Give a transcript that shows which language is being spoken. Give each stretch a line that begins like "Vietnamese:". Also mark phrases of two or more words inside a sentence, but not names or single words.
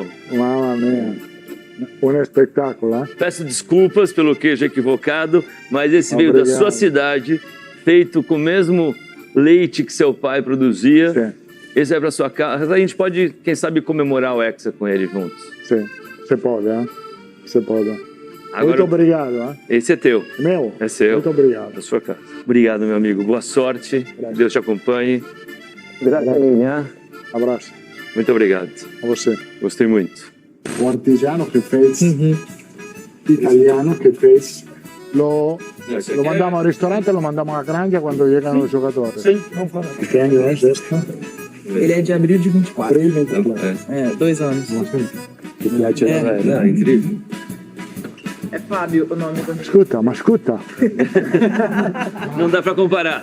Italian: Mamma mia.
Portuguese: Um espetáculo, eh? Peço desculpas pelo queijo equivocado, mas esse veio da sua cidade, feito com o mesmo leite que seu pai produzia. Sim. Esse é para sua casa. A gente pode, quem sabe, comemorar o Hexa com ele juntos. Sim, você pode, eh? Você pode. Agora, muito obrigado, eh? Esse é teu. Meu? É seu. Muito obrigado. Da sua casa. Obrigado, meu amigo. Boa sorte. Deus te acompanhe. Abraço. Muito obrigado. A você. Gostei muito. O artesano que fez, italiano que fez,
Spanish: lo mandamos al ristorante, lo mandamos a granja
Portuguese: quando chegano os jogadores. Sim, vamos falar. Que ano é este? Ele é de abril de 24. Abril 24. É, 2 anos. Que é incrível. É Fábio o nome do... Escuta, ma escuta. Não dá pra comparar.